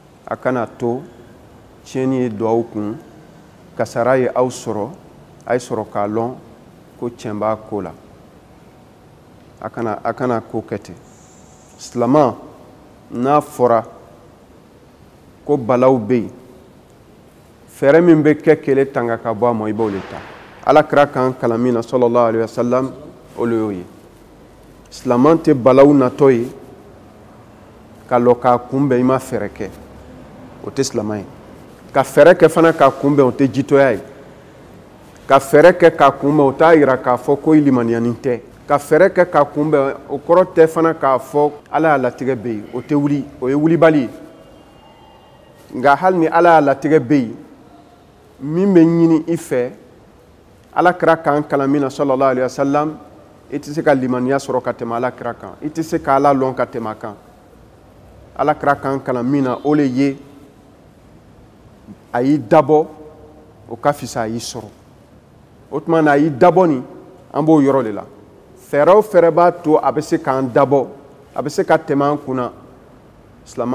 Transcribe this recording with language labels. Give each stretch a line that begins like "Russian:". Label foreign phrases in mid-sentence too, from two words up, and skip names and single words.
Bambara: a kana to tiɲɛni ye duwawu kun kasara ye aw sɔrɔ a ye sɔrɔ k'a lɔn ko tiɲɛ b'a ko la a kana ko kɛ ten silama n'a fɔra ko balaw bɛ yen fɛɛrɛ min bɛ kɛ kɛlɛ tanga ka bɔ a ma i b'o le ta alakira kan kalan min na
Arabic: صلى الله عليه وسلم
Bambara: o le y'o ye silaman tɛ balaw natɔ ye ka lɔ k'a kunbɛn i ma fɛɛrɛ kɛ o tɛ silaman ye ka fɛɛrɛ kɛ fana k'a kunbɛn o tɛ jitɔya ye ka fɛɛrɛ kɛ k'a kunbɛn o t'a yira k'a fɔ ko i limaniyanin tɛ ka fɛɛrɛ kɛ k'a kunbɛn o kɔrɔ tɛ fana k'a fɔ ala y'a latigɛ bɛ yen o tɛ wuli o ye wulibali ye nka hali ni ala y'a latigɛ bɛ yen min bɛ ɲini i fɛ alakira kan kalan min na
Arabic: صلى الله عليه وسلم
Bambara: i tɛ se ka limaniya sɔrɔ ka tɛmɛ alakira kan i tɛ se ka ala lɔn ka tɛmɛ a kan alakira kan kalan min na o le ye a y'i dabɔ o ka fisa a y'i sɔrɔ o tuma na a y'i dabɔ nin an b'o yɔrɔ de la fɛɛrɛ o fɛɛrɛ b'a to a bɛ se k'an dabɔ a bɛ se ka tɛmɛ an kunna silaman